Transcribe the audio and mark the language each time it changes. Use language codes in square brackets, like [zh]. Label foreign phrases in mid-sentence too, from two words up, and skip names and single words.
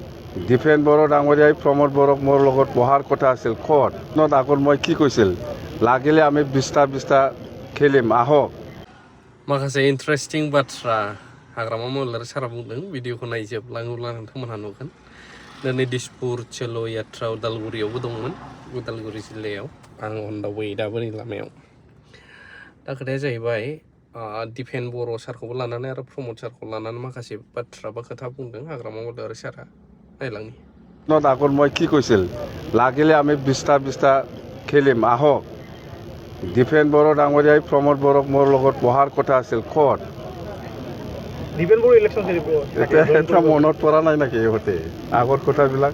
[as] দীপেন বড়ো ডাঙৰীয়াই প্ৰমোদ বড়োক মোৰ লগত বহাৰ কথা আছিল ক'ত আগত মই কি কৈছিল লাগিলে আমি 20টা খেলিম আহক [brx] माखासे इन्टारेस्टिं बाथ्रा हाग्रामा महिलारि सारा बुंदों भिडिअखौ नायजोबलाङोब्ला नोंथांमोनहा नुगोन दिनै दिसपुर चेल' यात्रा उदालगुरियावबो दंमोन उदालगुरि जिल्लायाव आं [en] on the way [brx] दाबोरै लामायाव दा खोथाया जाहैबाय दीपेन बर' सारखौबो लानानै आरो प्रमोद सारखौ लानानै माखासे बाथ्रा बा खोथा बुंदों हाग्रामा महिलारि सारा नायलांनि [as] আগত মই কি কৈছিল লাগিলে আমি 20টা খেলিম আহক দীপেন বড়ো ডাঙৰীয়াই প্ৰমোদ বড়োক মোৰ লগত বহাৰ কথা আছিল ক'ত দীপেন বড়ো ইলেকশ্যন খেলিব এটা মনত পৰা নাই নেকি ইহঁতে আগৰ কথাবিলাক